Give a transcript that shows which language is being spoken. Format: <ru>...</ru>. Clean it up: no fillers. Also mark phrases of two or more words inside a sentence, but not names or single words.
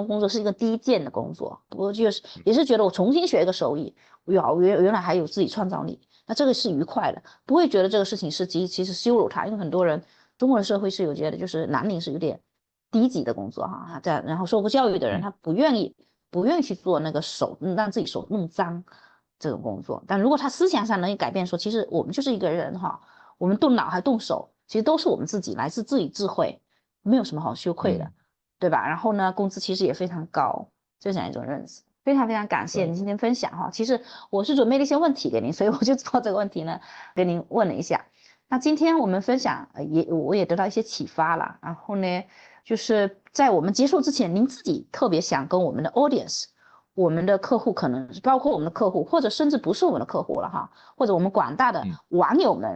<zh>工作是一個低賤的工作，我就是也是覺得我重新學一個手藝，原來還有自己創造力，那這個是愉快的，不會覺得這個事情是其實羞辱他，因為很多人中國人社會是有覺得就是藍領是有點低級的工作哈，然後受過教育的人他不願意去做那個讓自己手弄髒這種工作，但如果他思想上能改變說，其實我們就是一個人哈。我們動腦還動手，其實都是我們自己，來自自己智慧，沒有什麼好羞愧的，對吧？然後呢，工資其實也非常高，就這樣一種認識。非常非常感謝您今天分享哈。其實我是準備了一些問題給您，所以我就照這個問題呢跟您問了一下。那今天我們分享我也得到一些啟發了。然後呢，就是在我們結束之前，您自己特別想跟我們的 audience， 我們的客戶，可能包括我們的客戶，或者甚至不是我們的客戶了哈，或者我們廣大的網友們。</zh>